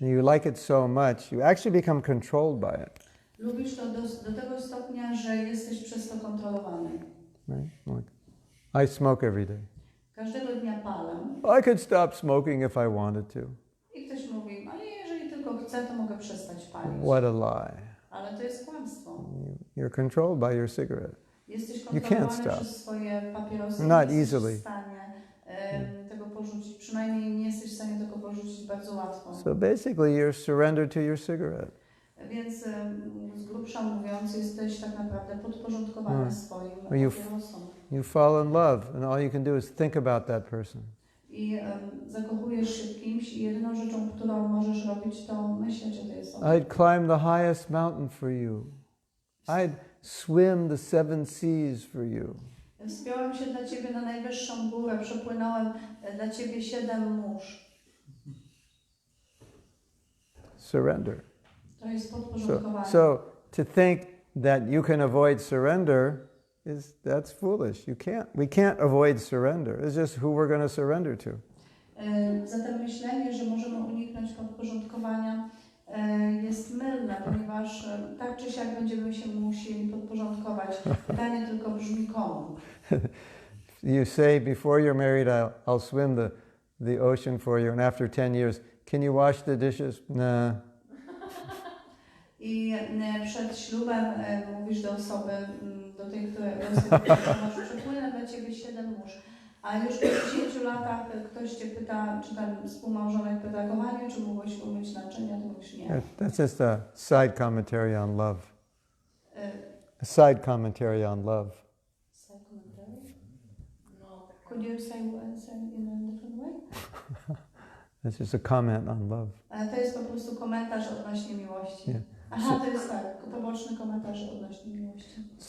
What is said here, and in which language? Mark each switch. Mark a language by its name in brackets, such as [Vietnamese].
[English] And you like it so much, you actually become controlled by it. [Polish] Lubisz to do tego stopnia, że jesteś przez to kontrolowany. [English] Right? Like, I smoke every day. [Polish] Każdego dnia palę. [English] I could stop smoking if I wanted to. [Polish] I ktoś mówi, ale jeżeli tylko chcę, to mogę przestać palić. [English] What a lie. [Polish] Ale to jest kłamstwo. [English] You're controlled by your cigarette. [Polish] Jesteś [English] You can't [Polish] kontrolowany [English] stop. [Polish] przez swoje papierosy. [English] Not [Polish] nie jesteś [English] easily. [Polish] w stanie tego porzucić. Przynajmniej nie jesteś w stanie tego porzucić bardzo łatwo. [English] So basically you're surrendered to your cigarette. [Polish] Więc z grubsza mówiąc, jesteś tak naprawdę podporządkowany swoim papierosom. [English] You fall in love and all you can do is think about that person. [Polish] I zakochujesz się w kimś i jedyną rzeczą, którą możesz robić, to myśleć o tej osobie. [English] I'd climb the highest mountain for you. I'd swim the 7 seas for you. [Polish] Wspiąłem się dla Ciebie na najwyższą górę, przepłynąłem dla Ciebie 7 mórz. [English] Surrender. [Polish] To jest podporządkowanie. [English] So to think that you can avoid surrender that's foolish. We can't avoid surrender. It's just who we're going to surrender to. [Polish] Zatem myślenie, że możemy uniknąć podporządkowania jest mylne, ponieważ tak czy siak będziemy się musieli podporządkować. Pytanie tylko brzmi komu. [English] You say before you're married, I'll swim the ocean for you, and after 10 years, can you wash the dishes? Nah. [Polish] I przed ślubem mówisz do osoby, do tej, której przepłynę dla Ciebie 7 mórz. A już po 10 latach ktoś Cię pyta, czy ten współmałżonek pyta, kochanie, czy mogłeś umyć naczynia, to mówisz nie. [English] That's just a side commentary on love. A side commentary on love. Side commentary? No. Could you say in a different way? That's just a comment on love. [Polish] Ale to jest po prostu komentarz odnośnie miłości. [English] Yeah. [Polish] Aha, to jest tak, poboczny komentarz odnośnie miłości.